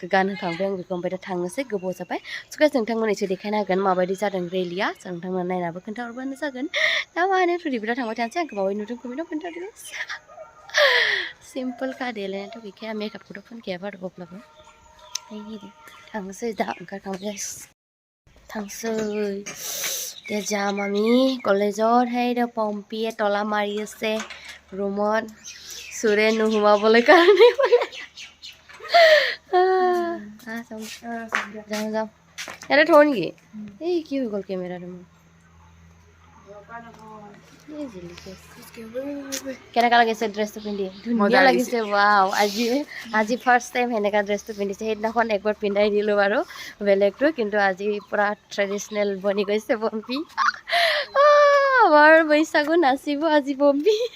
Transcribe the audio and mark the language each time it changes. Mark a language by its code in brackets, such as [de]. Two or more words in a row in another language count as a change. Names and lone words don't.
[brx] गानहोखांबाय आं बेखौ ओमफ्राय दा थांनोसै गोबाव जाबाय [en] so guys [brx] नोंथांमोन एसे देखायनो हागोन माबायदि जादों रेलिया जों नोंथांमोन नायनाबो खोन्थाहरबानो जागोन दा मा होनो टुरिफोराव थांबाय थानोसै आंखौ माबायदि नुदों कमेन्टआव खोन्थादो सिम्पोल खा देलायनायाथ' गैखाया मेकआपखौथ' फोनखाया बारु अब्लाबो थांनोसै दा ओंखारखांबाय थांसै दे जा मामी [as] कलेजत সেই দ পম্পীয়ে তলা মাৰি আছে ৰুমত সুৰে নুহুমাবলৈ কাৰণে বোলে যাওঁ ইয়াতে থওঁ নেকি এই কি হৈ গ'ল কেমেৰাটো মোৰ কেনেকা লাগিছে ড্ৰেছটো পিন্ধি ধুনীয়া লাগিছে ৱাও আজি [en] first time [as] সেনেকা ড্ৰেছটো পিন্ধিছে সেইদিনাখন একবাৰ পিন্ধাই দিলোঁ বাৰু বেলেগটো কিন্তু আজি পুৰা ট্ৰেডিচনেল বনি গৈছে পম্পী আমাৰ বৈশাগু নাচিব আজি পম্পী